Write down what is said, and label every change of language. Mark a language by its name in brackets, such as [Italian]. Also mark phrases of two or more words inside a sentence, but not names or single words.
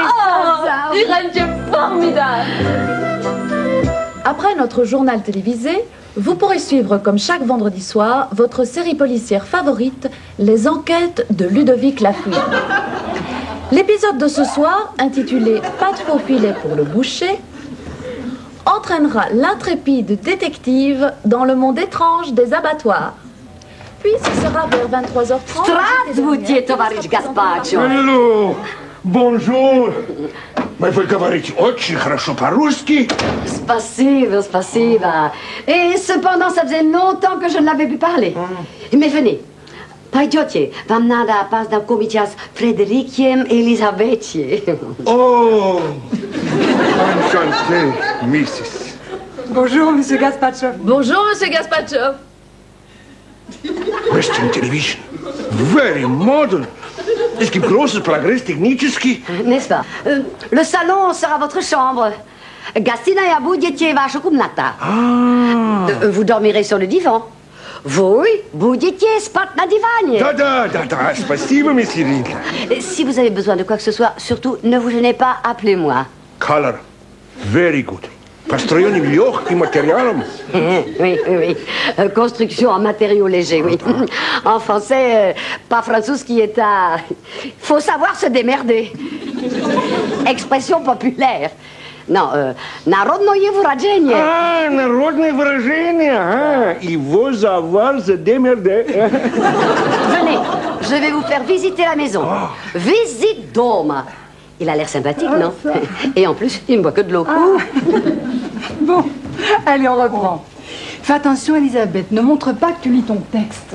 [French] Oh, Irène, tu es formidable. Après notre journal télévisé, vous pourrez suivre comme chaque vendredi soir votre série policière favorite, Les Enquêtes de Ludovic Lafouine. L'épisode de ce soir, intitulé Pas de faux filet pour le boucher, entraînera l'intrépide détective dans le monde étrange des abattoirs. Puis ce sera vers 23h30. [Russian] Здравствуйте, товарищ Гаспачо. [French] Hello, bonjour. [Russian] Вы говорите очень хорошо по-русски. Спасибо, спасибо. [French] Et cependant, ça faisait longtemps que je ne l'avais plus parlé. Mais venez. [Russian] Пойдете, вам надо познакомиться с Фредериком Елизаветой. [French] Oh, enchanté, Mrs. Bonjour, monsieur Gaspatchov. Bonjour, monsieur Gaspatchov. [English] Western Television. Very modern. [German] Es gibt großes Progress technisch. [French] N'est-ce pas? Le salon sera votre chambre. [Russian] Gastinaia будете ваша комната. [French] Vous dormirez sur le divan. Vous, [Russian] будете спать на диване. Да, спасибо, месье Ридли. [French] Si vous avez besoin de quoi que ce soit, surtout ne vous gênez pas, appelez-moi. [English] Color, very good. [Russian] Построение легким материалом. [French] Oui. Construction en matériaux légers, oui. En français, pas franцузский est à... Faut savoir se démerder. Expression populaire. Non, [Russian] народное выражение. А, народное выражение. А, [French] il faut savoir se démerder. Venez, je vais vous faire visiter la maison. Visite d'homme. Il a l'air sympathique, non? Et en plus, il ne boit que de l'eau. Bon, allez, on reprend. Fais attention, Elisabeth, ne montre pas que tu lis ton texte.